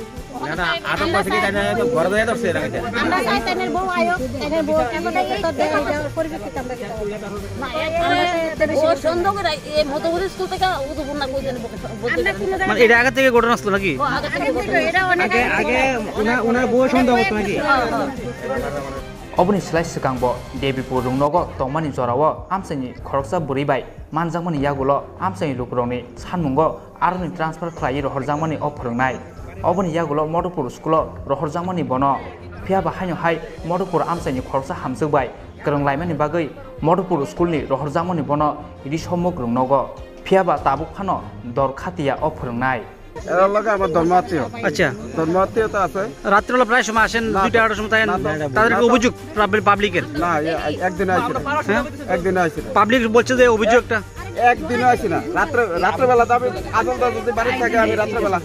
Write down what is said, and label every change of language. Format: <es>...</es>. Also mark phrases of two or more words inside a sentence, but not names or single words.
<bn>আটক করছে কি তাইনে ঘরে দেয় ধরছে এর আগে আমরা তাইনের বউ আয়ো তাইনের বউ কেমন তো দেখা যায় পরিপ্রেক্ষিতে আমরা ও সন্দেহ করে এই মধুপুর স্কুল থেকে উদুপুর না কই জানি মানে এটা আগে থেকে ঘটনা আসলো নাকি আগে উনার বউ সন্দেহ করতে নাকি</bn> <trp>oboni slai sikangbo Diporo rungnogo tongmani jorawo amsani Khoroksa Bwrwi manjakmani yagulo amsani lukurongni sanmungo aroni transfer khlai rohorjakmani o Phrwngnai oboni yagulo Modupur School rohorjakmani bono phiaba haino hai Modupur amsani Khoroksa hamjukbai kronglaimanni bagai Modupur School ni rohorjakmani bono Rishomuk rungnogo phiaba tabuk phano dorkhatia o Phrwngnai</trp> <bn>এর লগে আমার ধর্মাত্মীয় আচ্ছা ধর্মাত্মীয়তা আছে রাত্রিবেলা প্রায় সময় আসেন 2টা সময় তাদের অভিযোগ পাবলিকের না একদিন আইছিল একদিন আইছিল পাবলিক বলছে যে অভিযোগটা একদিন আইছিল না রাত্রিবেলা যাবে আজলদা যদি বাড়ি থাকে আমি রাত্রিবেলা</bn>